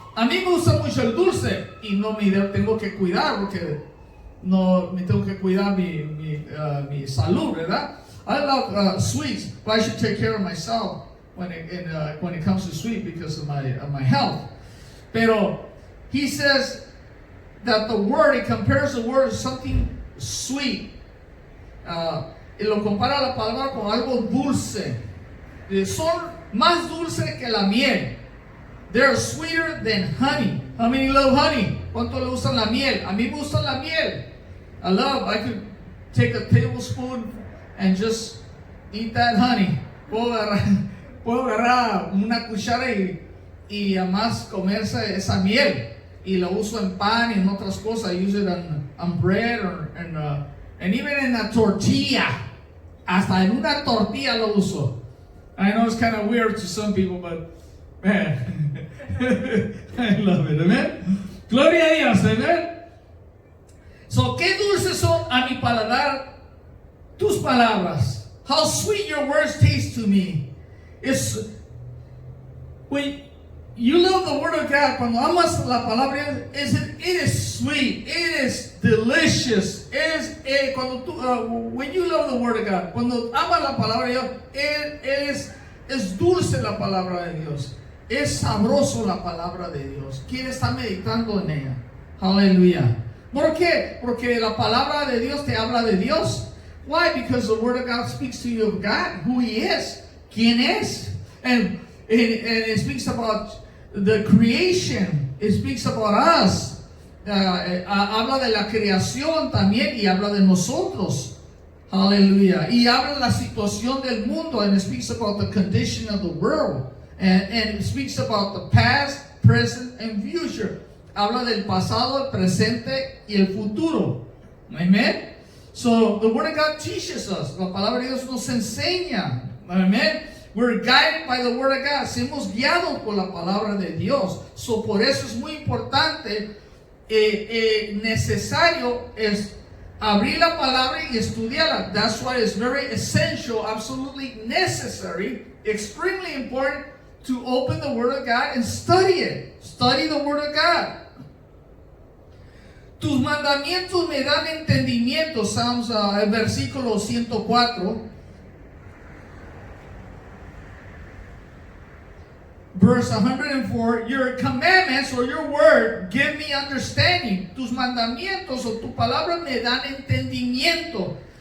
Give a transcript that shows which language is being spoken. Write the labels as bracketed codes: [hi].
[es] A mí me gusta mucho el dulce y no me tengo que cuidar porque no me tengo que cuidar mi salud, ¿verdad? [en] I love sweets, but I should take care of myself when it comes to sweet because of my health. Pero he says that the word, he compares the word to something sweet. [es] Y lo compara la palabra con algo dulce. Son más dulces que la miel. [en] They're sweeter than honey. How many love honey? [es] ¿Cuánto le gustan la miel? A mí me gusta la miel. [en] I could take a tablespoon and just eat that honey. [es] Puedo agarrar una cuchara y además comerse esa miel. Y la uso en pan y en otras cosas. [en] I use it on bread and even in a tortilla. [es] Hasta en una tortilla lo uso. [en] I know it's kind of weird to some people, but Man. I love it, amen. [es] Gloria a Dios, amen. So, qué dulces son a mi paladar tus palabras. [en] How sweet your words taste to me. It's when you love the word of God, [es] cuando amas la palabra, [en] it is sweet, it is delicious. When you love the word of God, [es] cuando amas la palabra de Dios, es dulce la palabra de Dios. Es sabroso la palabra de Dios. ¿Quién está meditando en ella? Aleluya. ¿Por qué? Porque la palabra de Dios te habla de Dios. [en] Why? Because the word of God speaks to you of God, who He is, [es] quién es. [en] And it speaks about the creation. It speaks about us. [es] Habla de la creación también y habla de nosotros. Aleluya. Y habla de la situación del mundo, [en] and it speaks about the condition of the world. And it speaks about the past, present, and future. [es] Habla del pasado, el presente y el futuro. Amen. [en] So the word of God teaches us. [es] La palabra de Dios nos enseña. Amen. [en] We're guided by the word of God. [es] Somos guiados por la palabra de Dios. So por eso es muy importante, necesario es abrir la palabra y estudiarla. [en] That's why it's very essential, absolutely necessary, extremely important to open the word of God and study it. Study the word of God. [es] Tus mandamientos me dan entendimiento. Psalms, el versículo 104. [en] Verse 104, your commandments or your word give me understanding. [es] Tus mandamientos o tu palabra me dan entendimiento.